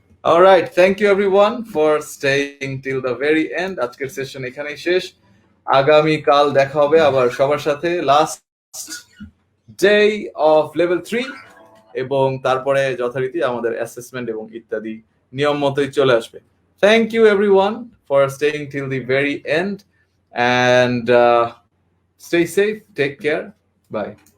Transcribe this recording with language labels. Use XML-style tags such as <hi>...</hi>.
<en>Alright, thank you everyone for staying till the very end.</en> <bn>আজকের session এখানেই শেষ। আগামী কাল দেখা হবে আবার সবার সাথে,</bn> <en>last day of level 3,</en> <bn>এবং তারপরে যথারীতি আমাদের অ্যাসেসমেন্ট এবং ইত্যাদি নিয়ম মতোই চলে আসবে।</bn> <en>Thank you everyone for staying till the very end and stay safe, take care, bye.</en>